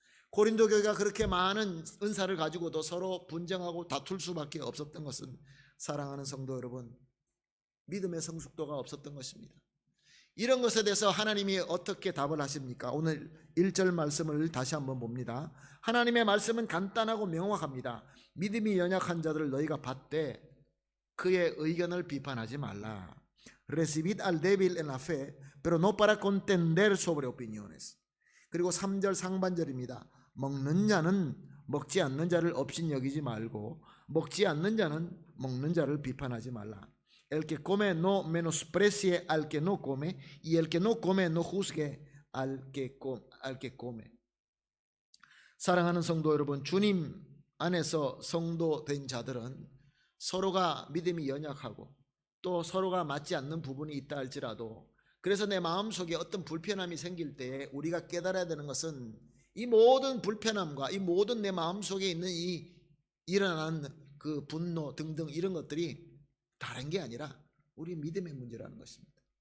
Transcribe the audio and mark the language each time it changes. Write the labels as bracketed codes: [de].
[ko] 고린도 교회가 그렇게 많은 은사를 가지고도 서로 분쟁하고 다툴 수밖에 없었던 것은, 사랑하는 성도 여러분, 믿음의 성숙도가 없었던 것입니다. 이런 것에 대해서 하나님이 어떻게 답을 하십니까? 오늘 1절 말씀을 다시 한번 봅니다. 하나님의 말씀은 간단하고 명확합니다. 믿음이 연약한 자들을 너희가 받되 그의 의견을 비판하지 말라. [es] Recibid al débil en la fe, pero no para contender sobre opiniones. [ko] 그리고 3절 상반절입니다. 먹는 자는 먹지 않는 자를 업신여기지 말고 먹지 않는 자는 먹는 자를 비판하지 말라. [es] El que come no menosprecie al que no come, y el que no come no juzgue al que come. [ko] 사랑하는 성도 여러분, 주님 안에서 성도된 자들은 서로가 믿음이 연약하고 또 서로가 맞지 않는 부분이 있다 할지라도, 그래서 내 마음속에 어떤 불편함이 생길 때 우리가 깨달아야 되는 것은 이 모든 불편함과 이 모든 내 마음속에 있는 이 일어나는 그 분노 등등 이런 것들이 다른 게 아니라 우리의 믿음의 문제라는 것입니다.